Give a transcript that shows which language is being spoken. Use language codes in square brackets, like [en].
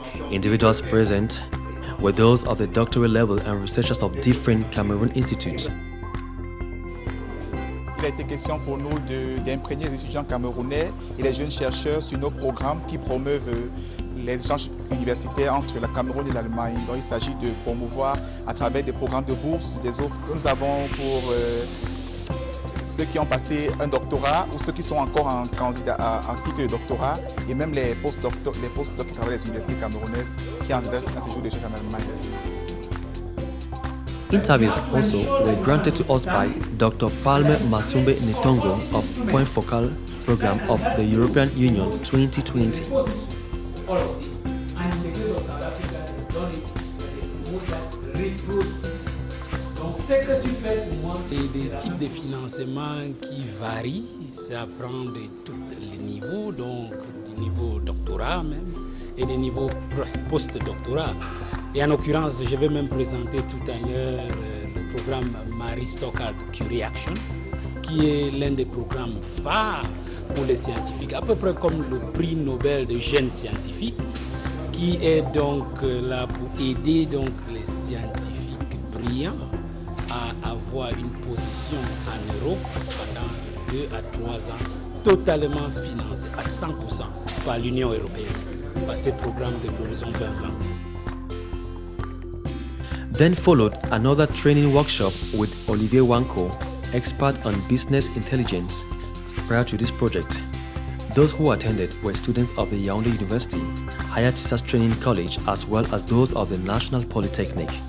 [en] Individuals present were those of the doctoral level and researchers of different Cameroon institutes. [fr] Il a été question pour nous d'imprégner les étudiants camerounais et les jeunes chercheurs sur nos programmes qui promeuvent les échanges universitaires entre le Cameroun et l'Allemagne. Donc il s'agit de promouvoir à travers des programmes de bourse, des offres que nous avons pour ceux qui ont passé un doctorat ou ceux qui sont encore en candidat en cycle de doctorat et même les postdocs qui travaillent à les universités camerounaises qui ont un séjour de recherche en Allemagne. [en] Interviews also were granted to us by Dr. Palme Masumbe Netongo of Point Focal Program of the European Union 2020. All of this, and in the case of South Africa, they've done it where they promote that reciprocity. [fr] Donc, c'est que tu fais pour moi. Des types de financement qui varient, ça prend de tous les niveaux, donc du niveau doctorat même, et des niveaux post-doctorat. Et en l'occurrence, je vais même présenter tout à l'heure le programme Marie Stockard Curie Action, qui est l'un des programmes phares pour les scientifiques, à peu près comme le prix Nobel de jeunes scientifiques, qui est donc là pour aider donc les scientifiques brillants à avoir une position en Europe pendant 2 à 3 ans, totalement financé à 100% par l'Union européenne, par ces programmes de l'horizon 2020. [en] Then followed another training workshop with Olivier Wanko, expert on business intelligence. Prior to this project, those who attended were students of the Yaoundé University, Higher Teachers Training College, as well as those of the National Polytechnic.